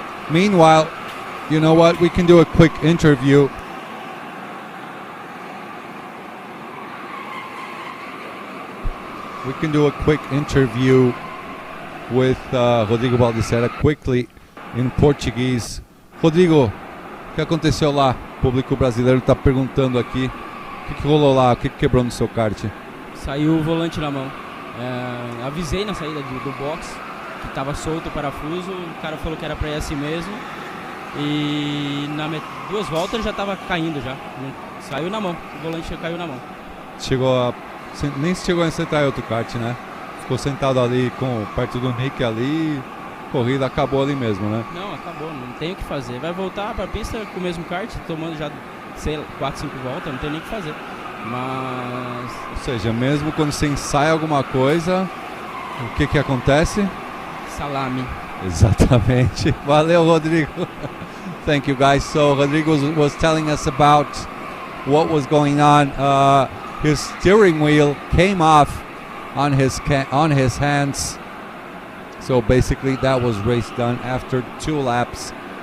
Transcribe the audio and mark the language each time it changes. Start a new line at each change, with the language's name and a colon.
English: Meanwhile, you know what? We can do a quick interview. We can do a quick interview with Rodrigo Baldissera quickly in Portuguese.
Portuguese: Rodrigo, o que aconteceu lá? O público brasileiro está perguntando aqui. O que rolou lá? O que quebrou no seu kart? Saiu o volante na mão. Avisei na saída do box que estava solto o parafuso. O cara falou que era para ir assim mesmo. E na 2 voltas já estava caindo já. Saiu na mão. O volante caiu na mão. Nem chegou a sentar em outro kart, né? Ficou sentado ali perto do Nick ali. Corrida acabou ali mesmo, né? Não, acabou. Não tem o que fazer. Vai voltar para a pista com o mesmo kart, tomando já, sei lá, 4, 5 voltas. Não tem nem o que fazer. Mas... Ou seja, mesmo quando você ensaia alguma coisa, o que acontece? Salame. Exatamente. Valeu, Rodrigo.
English: Thank you, guys. So Rodrigo was telling us about what was going on. His steering wheel came off on his hands. So basically that was race done after 2 laps.